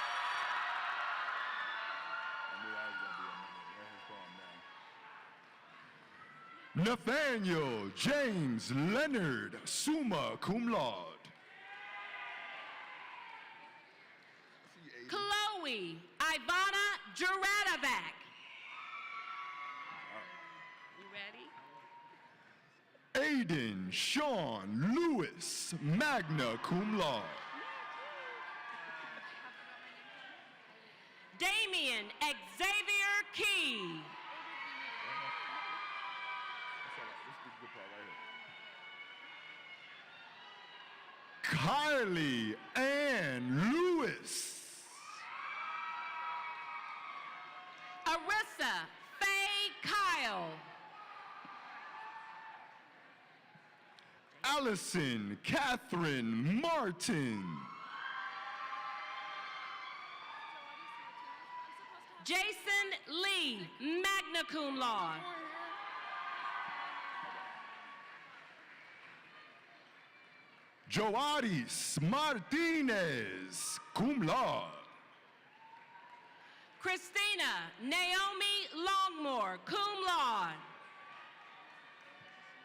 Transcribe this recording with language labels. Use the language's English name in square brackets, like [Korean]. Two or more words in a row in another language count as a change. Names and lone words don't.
[English] Nathaniel James Leonard, [Latin] summa cum laude. [English] Chloe Ivana Juratovac. You ready? Aiden Sean Lewis, [Latin] magna cum laude. [English] Damian Xavier Key. Kylie Ann Lewis. Arissa Faye Kyle. Allison Catherine Martin. Jason Lee, [Latin] magna cum laude. [English] Joadis Martinez, [Latin] cum laude. [English] Christina Naomi Longmore, [Latin] cum laude.